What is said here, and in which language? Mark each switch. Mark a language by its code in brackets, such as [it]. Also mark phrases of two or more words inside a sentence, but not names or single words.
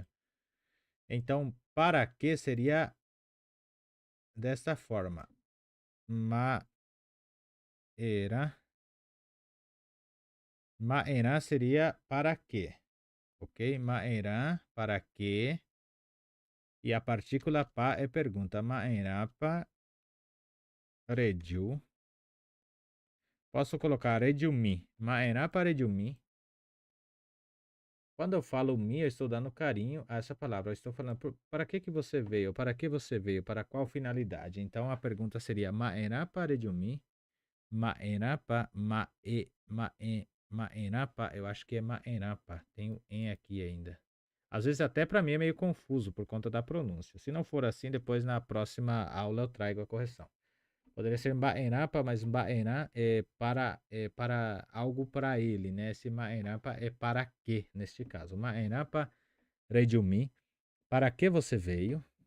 [pt] Então, para que seria desta forma. Maerã seria para quê? Ok? Maerã, para quê? E a partícula pa é pergunta. [tpw] Maerã pa regiu. [pt] Posso colocar regiu-mi. [tpw] Maerã pa regiu-mi. [pt] Quando eu falo mi, eu estou dando carinho a essa palavra. Eu estou falando para que você veio? Para que você veio? Para qual finalidade? Então a pergunta seria [tpw] Maerã pa regiu-mi. Maerã pa Maenapa, [pt] eu acho que é Maenapa. Tem o em aqui ainda. Às vezes até para mim é meio confuso por conta da pronúncia. Se não for assim, depois na próxima aula eu trago a correção. Poderia ser Maenapa, mas Maena é para algo para ele, né? Esse Maenapa é para quê, neste caso. [tpw] Maenapa Rejumi, [pt] para que você veio?